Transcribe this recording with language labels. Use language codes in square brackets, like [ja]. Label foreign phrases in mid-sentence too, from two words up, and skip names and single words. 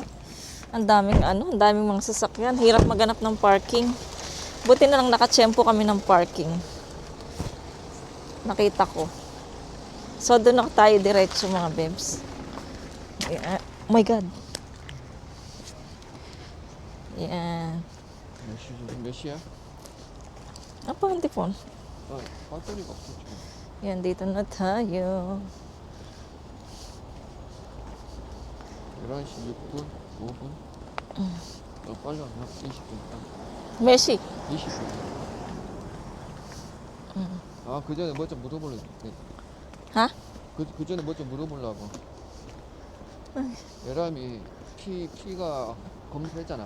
[tl] Ang daming mga sasakyan. Hirap maghanap ng parking. Buti na lang nakatsyempo kami ng parking. Nakita ko. So, doon na tayo diretso mga bebs. [en] Oh my God. Yan. [ko] 몇 시야? [tl] Apa ang phone? [ko] 배터리가 없어 지금. [tl] Yan, dito na tayo. [ko] 11시 6분, 5분. 빨리 왔나? 20분. Messi. 20분. 아, 그 전에 뭐 좀 물어보려고. Ha? 그 전에 뭐 좀 물어보려고. 예람이 피가 검사했잖아.